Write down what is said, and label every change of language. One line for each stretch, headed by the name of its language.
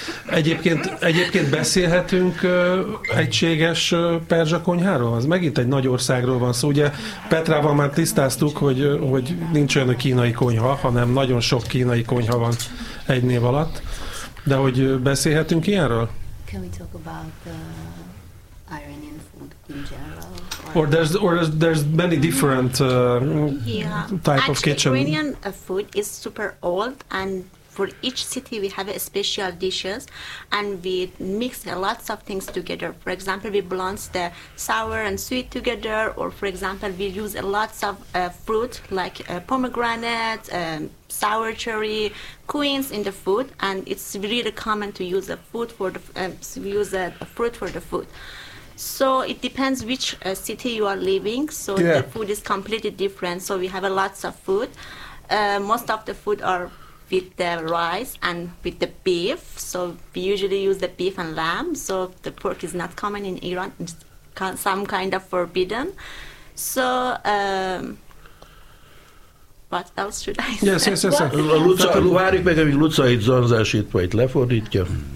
Hungarian: Egyébként beszélhetünk egységes perzsa konyháról? Az megint egy nagy országról van szó. Ugye Petrával már tisztáztuk, hogy nincs olyan kínai konyha, hanem nagyon sok kínai konyha van egy név alatt. De hogy beszélhetünk ilyenről?
English: Can we talk about the Iranian food in general? Or there's many different type Actually, of kitchen. Actually, Iranian food is super old and for each city we have a special dishes and we mix a lots of things together. For example, we blanch the sour and sweet together, or for example, we use a lots of fruit like pomegranate, sour cherry, quince in the food, and it's really common to use a food for the fruit for the food. So it depends which city you are living, so yeah. The food is completely different. So we have a lots of food. Most of the food are with the rice and with the beef. So we usually use the beef and lamb. So the pork is not common in Iran. It's some kind of forbidden. So what else should I say? Yes.
Hungarian: Várjuk meg, amíg Luca itt zanzásítva, itt lefordítja.